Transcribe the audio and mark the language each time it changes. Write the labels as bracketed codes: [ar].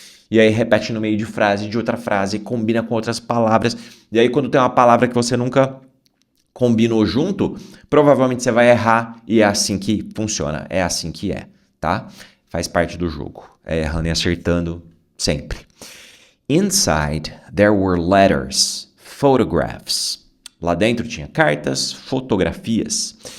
[pt] E aí repete no meio de frase, de outra frase, combina com outras palavras. E aí quando tem uma palavra que você nunca combinou junto, provavelmente você vai errar e é assim que funciona. É assim que é. Tá? Faz parte do jogo. É errando e acertando sempre. [en] Inside, there were letters, photographs. [pt] Lá dentro tinha cartas, fotografias.